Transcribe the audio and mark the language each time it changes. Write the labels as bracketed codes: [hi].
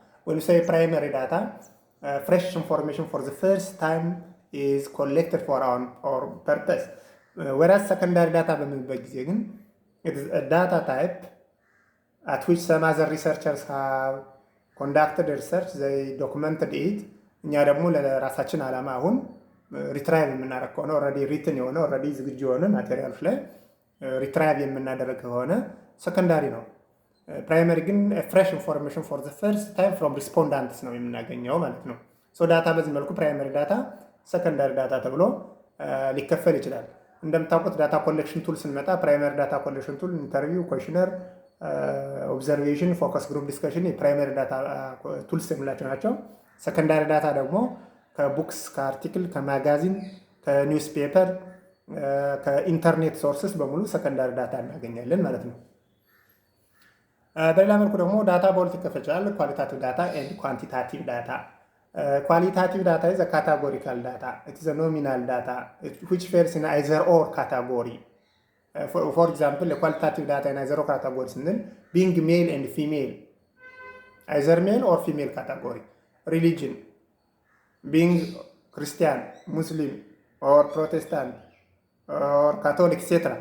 [en] When we say primary data, fresh information for the first time is collected for our purpose. Whereas secondary data [am] በምንበት ጊዜ ግን [en] it is a data type at which some other researchers have conducted research, they documented it. [am] እኛ ደግሞ ለራሳችን ዓላማ አሁን ሪትራይቭ የምናደርግ ከሆነ ኦልሬዲ ሪትን የሆነ ኦልሬዲ ዝግጁ የሆነ ማቴሪያሎች ላይ ሪትራይቭ የምናደርግ ከሆነ ሰከንዳሪ ነው። ፕራይመሪ ግን [en] ፍሬሽ ኢንፎርሜሽን ፎር ዘ ፈርስት ታይም ፍሮም ሪስፖንዳንትስ [am] ነው የምናገኘው ማለት ነው። ሶ ዳታ በዚህ መልኩ ፕራይመሪ ዳታ፣ ሰከንዳሪ ዳታ ተብሎ ሊከፈል ይችላል። እንደምታውቁት ዳታ ኮሌክሽን ቱል ስንመጣ ፕራይመሪ ዳታ ኮሌክሽን ቱል ኢንተርቪው፣ ኮሽነር፣ ኦብዘርቬሽን፣ ፎከስ ግሩፕ ዲስከሽን የፕራይመሪ ዳታ ቱልስ የምላቸው ናቸው። ሰከንዳሪ ዳታ ደግሞ ከቡክስ፣ ከአርቲክል፣ ከማጋዚን፣ ከኒውስ ፔፐር፣ ከኢንተርኔት ሶርስስ በሙሉ ሰከንዳሪ ዳታ እናገኛለን ማለት ነው። በሌላ መልኩ ደግሞ ዳታ በሁለት ይከፈል ይችላል። ኳሊታቲቭ ዳታ ኤንድ ኳንቲታቲቭ ዳታ። ኳሊታቲቭ ዳታ [en] is a categorical data. It is a nominal data which fails in either or category. For example, a qualitative data in either or category [am] ስንል [en] being male and female, either male or female category. Religion, being Christian, Muslim or Protestant or Catholic, etc.